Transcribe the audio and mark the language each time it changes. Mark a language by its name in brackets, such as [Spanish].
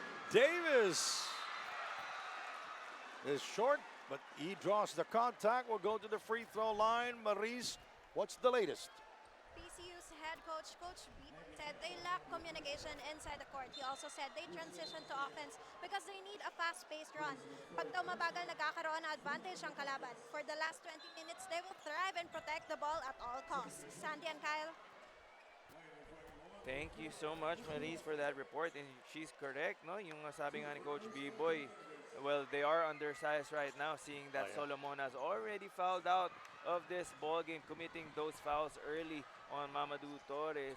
[English] Davis is short, but he draws the contact. Will go to the free throw line. Maurice, what's the latest? PCU's head coach, Coach B, said they lack communication inside the court. He also said they transition to offense because they need a fast-paced run. [Filipino] Pag daw mabagal, nagkakaroon na advantage ang kalaban. [English] For the last 20 minutes, they will thrive and protect the ball at all costs. Sandy and Kyle. Thank you so much, Maurice, for that report. And she's correct, no? [Filipino] Yung sabi nga ni [English] Coach B-Boy, well, they are undersized right now, seeing that Solomon has already fouled out of this ball game, committing those fouls early on Mamadou Torre.